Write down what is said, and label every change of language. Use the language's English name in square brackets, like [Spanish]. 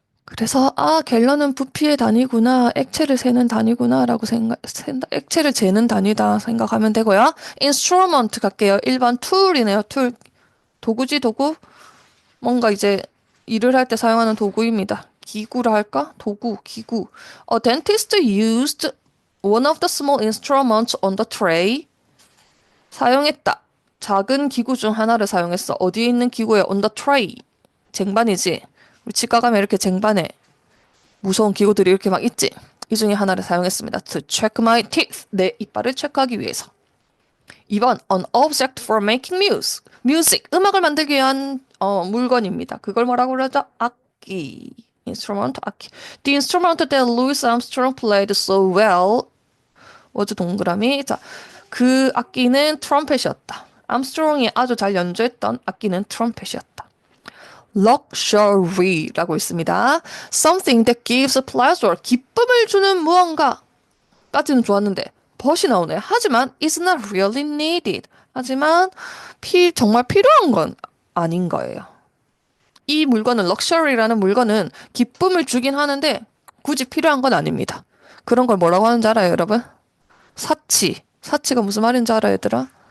[Korean] 그래서 갤런은 부피의 단위구나, 액체를 세는 단위구나라고 액체를 재는 단위다 생각하면 되고요. instrument 갈게요. 1번 툴이네요. 툴. 도구지, 도구. 뭔가 이제 일을 할 때 사용하는 도구입니다. 기구라 할까? 도구, 기구. [English] A dentist used one of the small instruments on the tray. [Korean] 사용했다. 작은 기구 중 하나를 사용했어. 어디에 있는 기구에 [English] on the tray. [Korean] 쟁반이지. 우리 치과 가면 이렇게 쟁반에 무서운 기구들이 이렇게 막 있지. 이 중에 하나를 사용했습니다. [English] To check my teeth. [Korean] 내 이빨을 체크하기 위해서. [English] 2번 An object for making music. [Korean] 음악을 만들기 위한 물건입니다. 그걸 뭐라고 그러죠? 악기. instrument, 악기. [English] The instrument that Louis Armstrong played so well was [Korean] 동그라미. 자, 그 악기는 트럼펫이었다. 암스트롱이 아주 잘 연주했던 악기는 트럼펫이었다. luxury라고 있습니다. [English] Something that gives pleasure. [Korean] 기쁨을 주는 무언가까지는 좋았는데 벗이 나오네. 하지만 [English] it's not really needed. [Korean] 하지만 정말 필요한 건 아닌 거예요. 이 물건은 럭셔리라는 물건은 기쁨을 주긴 하는데 굳이 필요한 건 아닙니다. 그런 걸 뭐라고 하는지 알아요, 여러분? 사치. 사치가 무슨 말인지 알아요, 얘들아?